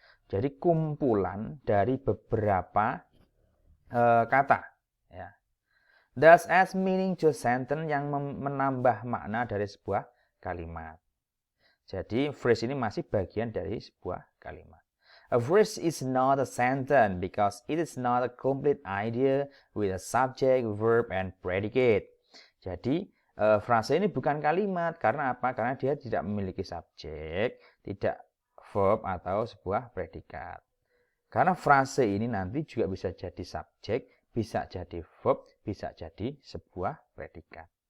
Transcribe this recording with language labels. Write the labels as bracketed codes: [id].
[id] Jadi kumpulan dari beberapa kata. [en] Thus adds meaning to a sentence [id] yang menambah makna dari sebuah kalimat. Jadi phrase ini masih bagian dari sebuah kalimat. [en] A phrase is not a sentence because it is not a complete idea with a subject, verb, and predicate. [id] Jadi frase ini bukan kalimat karena apa? Karena dia tidak memiliki subjek, tidak verb atau sebuah predikat. Karena frase ini nanti juga bisa jadi subjek, bisa jadi verb, bisa jadi sebuah predikat.